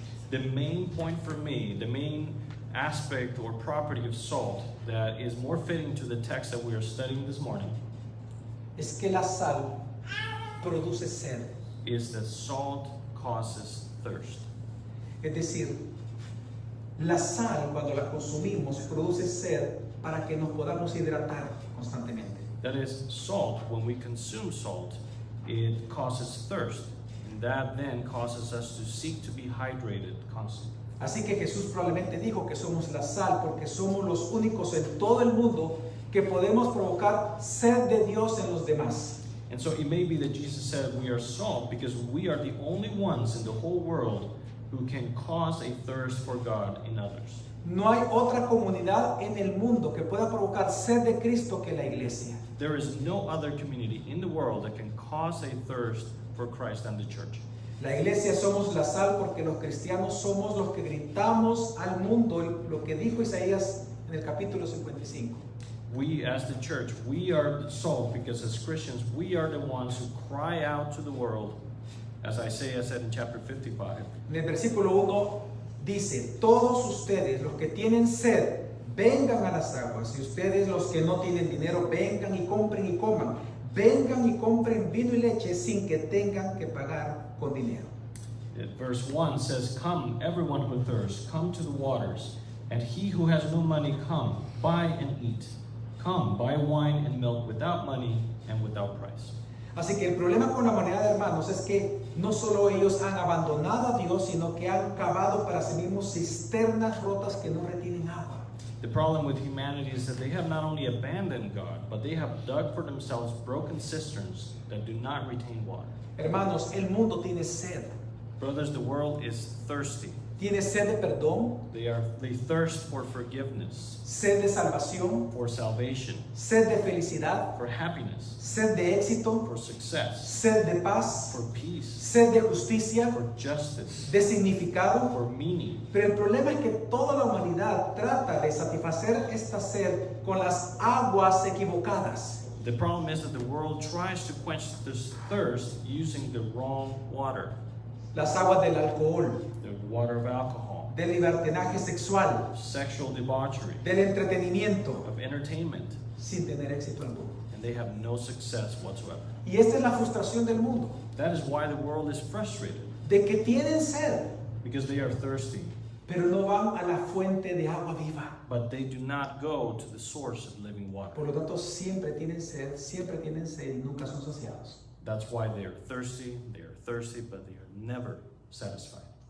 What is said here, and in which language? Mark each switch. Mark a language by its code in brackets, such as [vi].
[en] the main point for me, the main aspect or property of salt that is more fitting to the text that we are studying this morning [es] es que la sal produce sed. [en] is that salt causes thirst. [es] Es decir, la sal cuando la consumimos produce sed para que nos podamos hidratar constantemente. [en] That is, salt, when we consume salt, it causes thirst, and that then causes us to seek to be hydrated constantly. [es] Así que Jesús probablemente dijo que somos la sal porque somos los únicos en todo el mundo que podemos provocar sed de Dios en los demás. [en] And so it may be that Jesus said we are salt because we are the only ones in the whole world who can cause a thirst for God in others. [es] No hay otra comunidad en el mundo que pueda provocar sed de Cristo que la iglesia. [en] There is no other community in the world that can cause a thirst for Christ than the church. [es] La iglesia somos la sal porque los cristianos somos los que gritamos al mundo lo que dijo Isaías en el capítulo 55. [en] We as the church, we are the salt because as Christians, we are the ones who cry out to the world, as Isaiah said in chapter 55. [es] En el versículo 1 dice, todos ustedes los que tienen sed, vengan a las aguas, y ustedes los que no tienen dinero, vengan y compren y coman. Vengan y compren vino y leche sin que tengan que pagar con dinero. [en] Verse 1 says, come, everyone who thirsts, come to the waters, and he who has no money, come, buy and eat. Come, buy wine and milk without money and without price. [es] Así que el problema con la humanidad, hermanos, es que no solo ellos han abandonado a Dios, sino que han cavado para sí mismos cisternas rotas que no retienen agua. [en] The problem with humanity is that they have not only abandoned God, but they have dug for themselves broken cisterns that do not retain water. [es] Hermanos, el mundo tiene sed. [en] Brothers, the world is thirsty. [es] tiene sed de perdón, [en] They thirst for forgiveness, [es] sed de salvación, [en] for salvation, [es] sed de felicidad, [en] for happiness, [es] sed de éxito, [en] for success, [es] sed de paz, [en] for peace, [es] sed de justicia, [en] for justice, [es] de significado. [en] for meaning. [es] Pero el problema es que toda la humanidad trata de satisfacer esta sed con las aguas equivocadas. [en] The problem is that the world tries to quench this thirst using the wrong water, [es] Las aguas del alcohol, [en] the water of alcohol, [es] del libertinaje sexual, [en] sexual debauchery, [es] del entretenimiento, [en] of entertainment, [es] sin tener éxito alguno. [en] and they have no success whatsoever. [es] Y esta es la frustración del mundo, [en] That is why the world is frustrated, [es] de que tienen sed, [en] because they are thirsty, [es] pero no van a la fuente de agua viva. [en] but they do not go to the source of living water. [es] Por lo tanto, siempre tienen sed y nunca son saciados. [en] That's why they are thirsty, but they are never satisfied.